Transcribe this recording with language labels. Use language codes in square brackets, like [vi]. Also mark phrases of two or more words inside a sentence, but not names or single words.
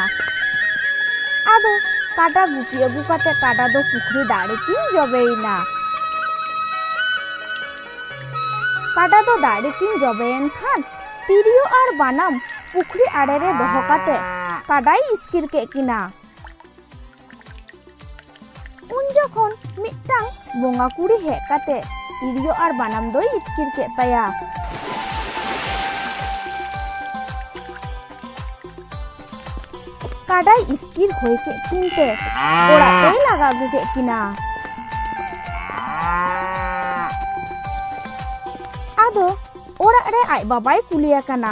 [sat] ᱟᱫᱚ ᱠᱟᱰᱟ ᱜᱩᱯᱤ ᱟᱹᱜᱩ ᱠᱟᱛᱮ ᱠᱟᱰᱟ ᱫᱚ ᱯᱩᱠᱷᱨᱤ ᱫᱟᱜ ᱨᱮᱠᱤᱱ ᱡᱚᱵᱮᱭᱮᱱᱟ। ᱠᱟᱰᱟ ᱫᱚ ᱫᱟᱜ ᱨᱮᱠᱤᱱ ᱡᱚᱵᱮᱭᱮᱱ ᱠᱷᱟᱱ ᱛᱤᱨᱭᱳ ᱟᱨ ᱵᱟᱱᱟᱢ ᱯᱩᱠᱷᱨᱤ ᱟᱲᱮ ᱨᱮ ᱫᱚᱦᱚ ᱠᱟᱛᱮ ᱠᱟᱰᱟᱭ ᱤᱥᱠᱤᱨ ᱠᱮᱫ ᱠᱤᱱᱟ। उन जखन मिट्टांग बोंगा कुड़ी हेज काते तिरियो और बानाम दो इतकिर के ताया। काडाई इस्किर होय के किनते ओड़ाते लगा गु के किना। आदो ओड़ा रे आय बाबाई कुलिया कना।